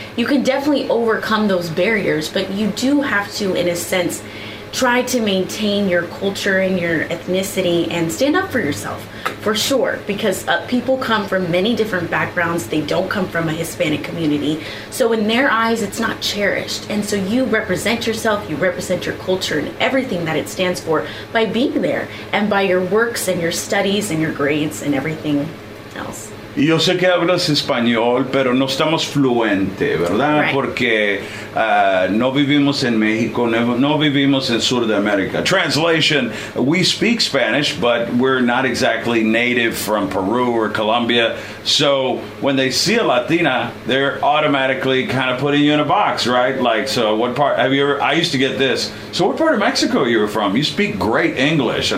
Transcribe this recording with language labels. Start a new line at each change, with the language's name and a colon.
English: You can definitely overcome those barriers, but you do have to, in a sense, try to maintain your culture and your ethnicity and stand up for yourself, for sure, because people come from many different backgrounds. They don't come from a Hispanic community. So in their eyes, it's not cherished. And so you represent yourself, you represent your culture and everything that it stands for by being there and by your works and your studies and your grades and everything else.
Spanish: Y yo sé que hablas español, pero no estamos fluente, ¿verdad? Porque no vivimos en México, no vivimos en Sudamérica.
English: Translation, we speak Spanish, but we're not exactly native from Peru or Colombia. So when they see a Latina, they're automatically kind of putting you in a box, right? Like, so what part, I used to get this, so what part of Mexico you were from? You speak great English.